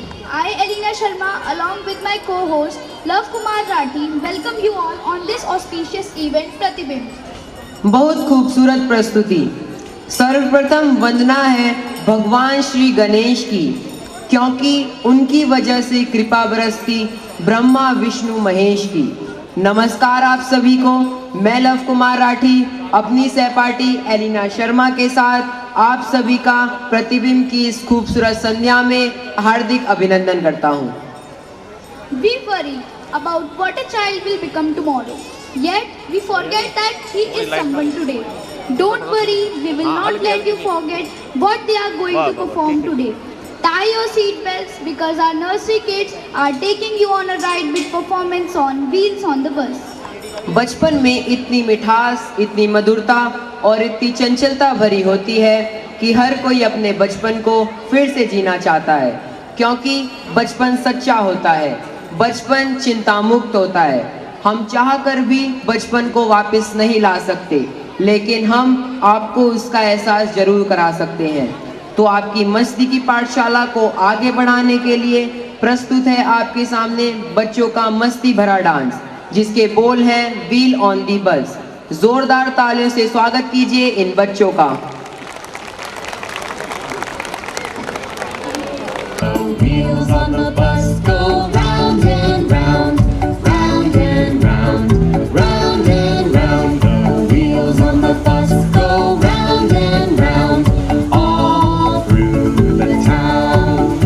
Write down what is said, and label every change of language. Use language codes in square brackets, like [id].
[en] I, Elena Sharma, along with my co-host Love Kumar Rathi, welcome you all on this auspicious event, Pratibimb. [hi] बहुत खूबसूरत प्रस्तुति। सर्वप्रथम वंदना है भगवान श्री गणेश की, क्योंकि उनकी वजह से कृपा बरसती ब्रह्मा विष्णु महेश की। नमस्कार आप सभी को। मैं लव कुमार राठी अपनी सहपाठी एलिना शर्मा के साथ आप सभी का प्रतिबिंब की इस खूबसूरत संध्या में हार्दिक अभिनंदन करता हूँ। [en] We worry about what a child will become tomorrow, yet we forget that he is someone today. Don't worry, we will not let you forget what they are going to perform today. Tie your seat belts because our nursery kids are taking you on a ride with performance on wheels on the bus. [hi] बचपन में इतनी मिठास, इतनी मधुरता और इतनी चंचलता भरी होती है कि हर कोई अपने बचपन को फिर से जीना चाहता है, क्योंकि बचपन सच्चा होता है, बचपन चिंता मुक्त होता है। हम चाहकर भी बचपन को वापस नहीं ला सकते, लेकिन हम आपको उसका एहसास जरूर करा सकते हैं। तो आपकी मस्ती की पाठशाला को आगे बढ़ाने के लिए प्रस्तुत है आपके सामने बच्चों का मस्ती भरा डांस, जिसके बोल हैं व्हील ऑन दी बस। जोरदार तालियों से स्वागत कीजिए इन बच्चों का। [en] Wheels on the bus go round and round, round and round, round and round. The wheels on the bus go round and round, all through the town.